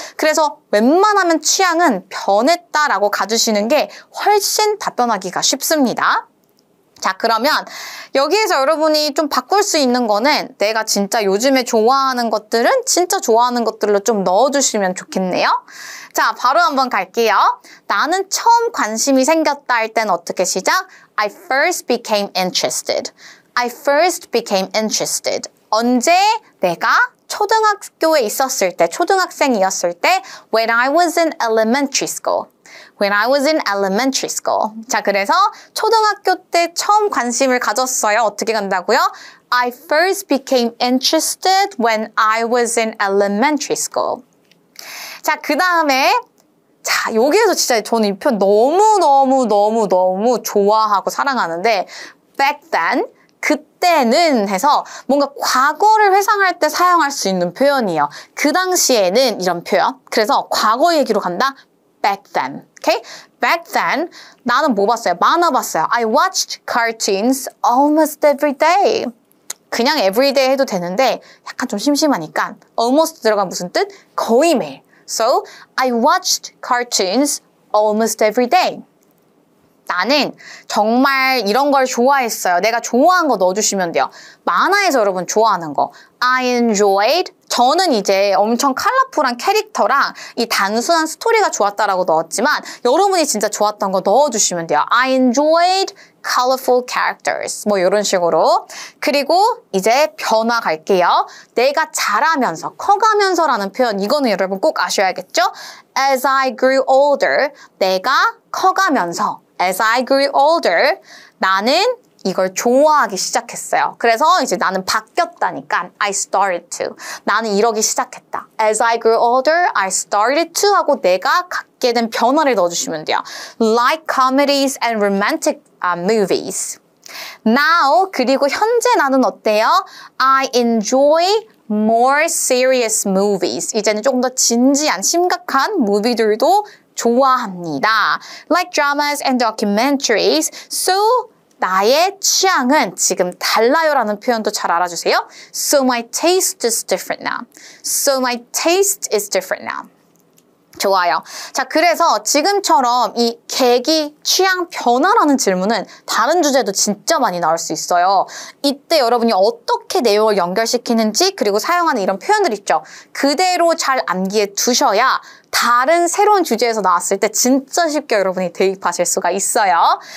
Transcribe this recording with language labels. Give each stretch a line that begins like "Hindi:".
Korean: 그래서 웬만하면 취향은 변했다라고 가주시는 게 훨씬 답변하기가 쉽습니다. 자, 그러면 여기에서 여러분이 좀 바꿀 수 있는 거는 내가 진짜 요즘에 좋아하는 것들은 진짜 좋아하는 것들로 좀 넣어주시면 좋겠네요. 자, 바로 한번 갈게요. 나는 처음 관심이 생겼다 할 때는 어떻게 시작?
English: I first became interested. I first became interested.
Korean: 언제? 내가 초등학교에 있었을 때, 초등학생이었을 때
English: when I was in elementary school. When I was in elementary school.
Korean: 자, 그래서 초등학교 때 처음 관심을 가졌어요. 어떻게 간다고요?
English: I first became interested when I was in elementary school.
Korean: 자, 그 다음에 자, 여기에서 진짜 저는 이 표현 너무 좋아하고 사랑하는데
English: back then,
Korean: 그때는 해서 뭔가 과거를 회상할 때 사용할 수 있는 표현이에요. 그 당시에는 이런 표현. 그래서 과거 얘기로 간다.
English: Back then. Okay? Back then,
Korean: 나는 뭐 봤어요? 만화 봤어요.
English: I watched cartoons almost every day.
Korean: 그냥 everyday 해도 되는데 약간 좀 심심하니까 almost 들어간 무슨 뜻? 거의 매일.
English: So, I watched cartoons almost every day.
Korean: 나는 정말 이런 걸 좋아했어요. 내가 좋아한 거 넣어주시면 돼요. 만화에서 여러분 좋아하는 거.
English: I enjoyed.
Korean: 저는 이제 엄청 컬러풀한 캐릭터랑 이 단순한 스토리가 좋았다라고 넣었지만 여러분이 진짜 좋았던 거 넣어주시면 돼요.
English: I enjoyed colorful characters.
Korean: 뭐 이런 식으로. 그리고 이제 변화 갈게요. 내가 자라면서, 커가면서라는 표현. 이거는 여러분 꼭 아셔야겠죠?
English: As I grew older.
Korean: 내가 커가면서.
English: As I grew older,
Korean: 나는 이걸 좋아하기 시작했어요. 그래서 이제 나는 바뀌었다니까
English: I started to.
Korean: 나는 이러기 시작했다.
English: As I grew older, I started to
Korean: 하고 내가 갖게 된 변화를 넣어주시면 돼요.
English: Like comedies and romantic movies.
Korean: Now, 그리고 현재 나는 어때요?
English: I enjoy more serious movies.
Korean: 이제는 조금 더 진지한, 심각한 무비들도 좋아합니다.
English: Like dramas and documentaries.
Korean: So, 나의 취향은 지금 달라요라는 표현도 잘 알아주세요.
English: So my taste is different now. So my taste is different now.
Korean: 좋아요. 자, 그래서 지금처럼 이 계기, 취향 변화라는 질문은 다른 주제도 진짜 많이 나올 수 있어요. 이때 여러분이 어떻게 내용을 연결시키는지 그리고 사용하는 이런 표현들 있죠. 그대로 잘 암기해 두셔야 다른 새로운 주제에서 나왔을 때 진짜 쉽게 여러분이 대입하실 수가 있어요.